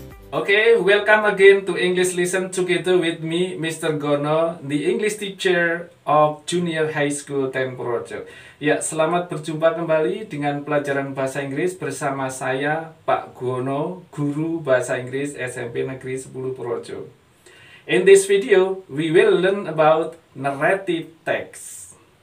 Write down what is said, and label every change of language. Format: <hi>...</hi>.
<en>Okay, welcome again to English Lesson together with me, Mr. Gono, the English teacher of Junior High School 10 Purworejo.</en> <id>Ya, selamat berjumpa kembali dengan pelajaran bahasa Inggris bersama saya, Pak Gono, guru bahasa Inggris SMP Negeri 10 Purworejo.</id> <en>In this video, we will learn about narrative text.</en>